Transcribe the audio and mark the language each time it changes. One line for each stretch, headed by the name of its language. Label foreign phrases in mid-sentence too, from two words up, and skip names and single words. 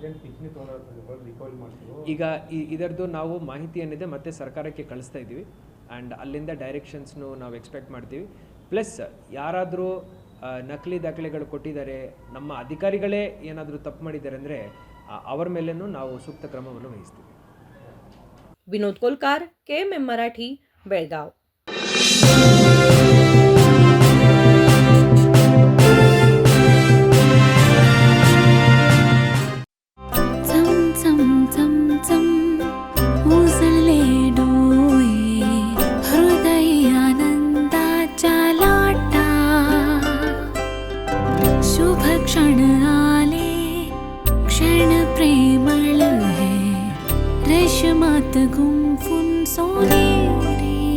Kannada: ಈಗ ಇದರದ್ದು ನಾವು ಮಾಹಿತಿ ಏನಿದೆ ಮತ್ತೆ ಸರ್ಕಾರಕ್ಕೆ ಕಳಿಸ್ತಾ ಇದ್ದೀವಿ ಆ್ಯಂಡ್ ಅಲ್ಲಿಂದ ಡೈರೆಕ್ಷನ್ಸ್ನು ನಾವು ಎಕ್ಸ್ಪೆಕ್ಟ್ ಮಾಡ್ತೀವಿ. ಪ್ಲಸ್ ಯಾರಾದರೂ ನಕಲಿ ದಾಖಲೆಗಳು ಕೊಟ್ಟಿದ್ದಾರೆ, ನಮ್ಮ ಅಧಿಕಾರಿಗಳೇ ಏನಾದರೂ ತಪ್ಪು ಮಾಡಿದ್ದಾರೆ ಅಂದರೆ ಅವರ ಮೇಲೇನೂ ನಾವು ಸೂಕ್ತ ಕ್ರಮವನ್ನು ವಹಿಸ್ತೀವಿ.
Marathi: विनोद कोलकार, KMM मराठी, बेळगाव. चम चम चम चम उसळले डोळे हृदय आनंदाच्या लाटा शुभ क्षण आले क्षण प्रेमळ है रेशमात गुंफून सोनेरी